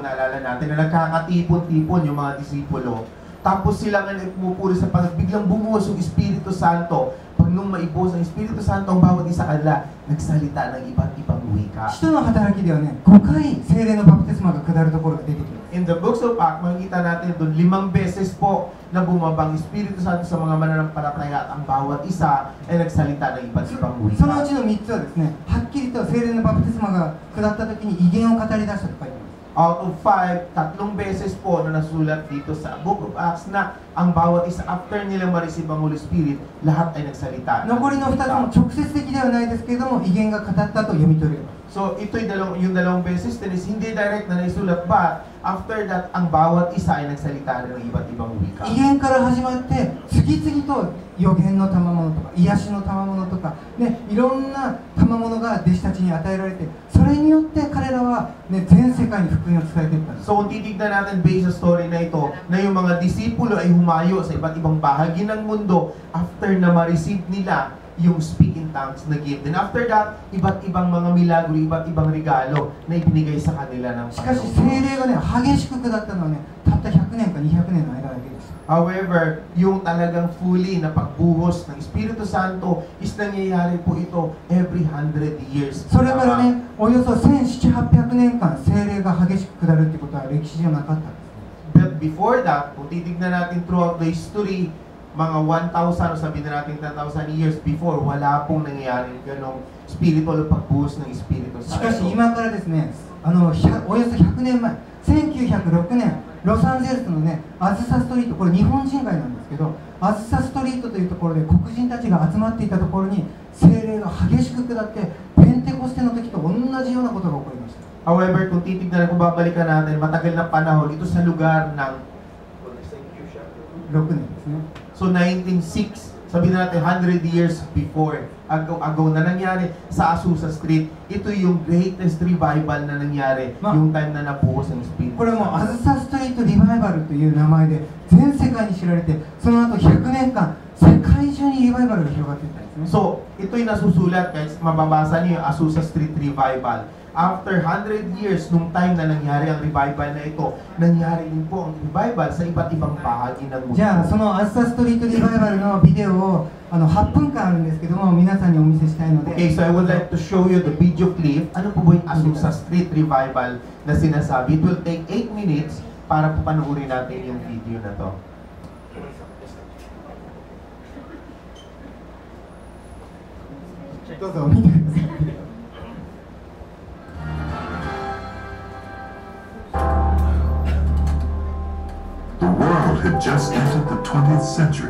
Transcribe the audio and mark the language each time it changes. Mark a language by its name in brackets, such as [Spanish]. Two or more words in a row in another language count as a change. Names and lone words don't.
[Filipino] Naalala natin na nagkakatipon-tipon yung mga disipulo. Tapos sila nga pumupuri sa pag biglang bumuhos yung Espiritu Santo. Pag nung maibuhos ang Espiritu Santo, ang bawat isa kanila nagsalita ng iba't ibang wika. [Japanese] 使徒の働きではね、5回聖霊のバプテスマが下るところが出てきます。 [English] In the books of Acts, [Filipino] makikita natin doon 5 beses po na bumabang Espiritu Santo sa mga mananampalataya at ang bawat isa ay nagsalita ng iba't ibang [Japanese] そのう [Filipino] wika. [Japanese] ちの3つはですね、はっきりと聖霊のバプテスマが下った時に異言を語り出したと書いてます。 [Filipino] Out of 5, 3 beses po na nasulat dito sa Book of Acts na ang bawat isa after nila ma-receive ang [English] Holy Spirit, [Filipino] lahat ay nagsalita. [Japanese] 残りの2つも直接的ではないですけれども、異言が語ったと読み取れます。 [Filipino] So ito'y yung dalawang beses din is hindi direct na naisulat, [English] but after that, [Filipino] ang bawat isa ay nagsalita rin ng iba't ibang wika. [Japanese] 異言から始まって次々と予言の賜物とか癒しの賜物とか、ね、いろんな賜物が弟子たちに与えられて、それによって彼らは、ね、全世界に福音を伝えていったんです。 [Filipino] So kung titignan natin based sa story na ito, na yung mga disipulo ay humayo sa iba't ibang bahagi ng mundo after na ma-receive nila yung [English] speak in tongues [Filipino] na gift. [English] And after that, [Filipino] iba't ibang mga milagro, iba't ibang regalo na ibinigay sa kanila ng [Japanese] しかし聖 [Filipino] Panginoon. [Japanese] 霊がね、激しく下ったのはね、たった100年か200年の間だけです。 [Filipino] However, yung talagang fully na pagbuhos ng Espiritu Santo is nangyayari po ito [English] every 100 years. [Japanese] それからね、およそ1700-800年間聖霊が激しく下るってことは歴史じゃなかったんです。 [English] But before that, kung titignan natin throughout the history, [Filipino] mga 1,000 o sabihin na natin 10,000 years before, wala pong nangyayaring ganong spiritual pagbuhos ng Espiritu [Japanese] しかし [Filipino] Santo. [Japanese] 今からですね、およそ100年前、1906年、ロサンゼルスのね、アズサストリート、これ日本人街なんですけど、アズサストリートというところで黒人たちが集まっていたところに聖霊が激しく下って、ペンテコステの時と同じようなことが起こりました。 [Filipino] However, kung titignan, kung babalikan natin, matagal na panahon, ito sa lugar ng [Japanese] 6 年ですね。 [Filipino] So 1906, sabihin na natin 100 years before, ago na nangyari sa Azusa Street, ito yung [English] greatest revival [Filipino] na nangyari, yung time na nabuhos ng Espiritu. [Japanese] これもアズサストリートリバイバルという名前で全世界に知られて、その後100年間世界中にリバイバルが広がっていったんですね。 [Filipino] So, ito'y nasusulat, guys, mababasa niyo yung Azusa Street Revival. [English] After 100 years, [Filipino] nung time na nangyari ang revival na ito, nangyari din po ang revival sa iba't ibang bahagi ng mundo. [Japanese] じゃあそのアズサストリートリバイバルのビデオを8分間あるんですけども、皆さんにお見せしたいので。 [English] Okay, so I would like to show you the video clip. [Filipino] Ano po ba yung Azusa Street Revival na sinasabi? [English] It will take 8 minutes [Filipino] para po panuorin natin yung video na to. [English] The world had just entered the 20th century.